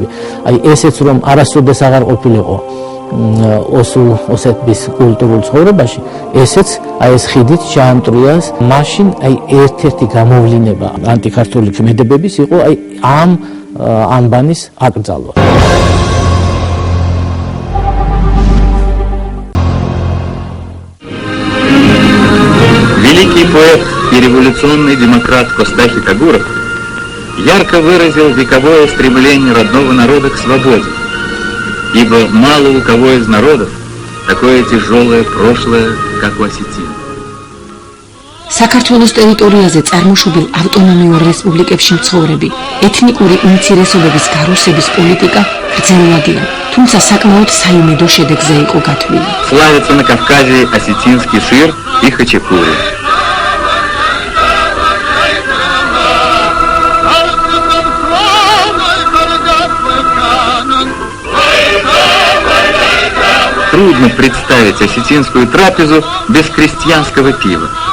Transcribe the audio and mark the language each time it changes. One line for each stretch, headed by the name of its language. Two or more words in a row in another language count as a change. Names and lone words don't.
Georgian: აი ესეც რომ არასოდეს აღარ ყოფილიყო ოსეთის კულტურულ ცხოვრებაში, ესეც აი ეს ხიდით ჩაამტრიას. მაშინ აი ერთ-ერთი გამოვლინება ანტიქართული ქმედებების იყო აი ამ ანბანის აკრძალვა.
Russian: Великий поэт и революционный демократ Костафий Кагуров ярко выразил вековое стремление родного народа к свободе, ибо мало у кого из народов такое тяжелое прошлое, как у осетин.
Georgian: საქართველოს ტერიტორიაზე წარმოშობილ ავტონომიურ რესპუბლიკებში მცხოვრები ეთნიკური უმცირესობების გარუსების პოლიტიკა გრძელვადია, თუმცა საკმაოდ საიმედო შედეგზე იყო გათვლილი.
Russian: Славится на Кавказе осетинский сыр и хачапури. Трудно представить осетинскую трапезу без крестьянского пива.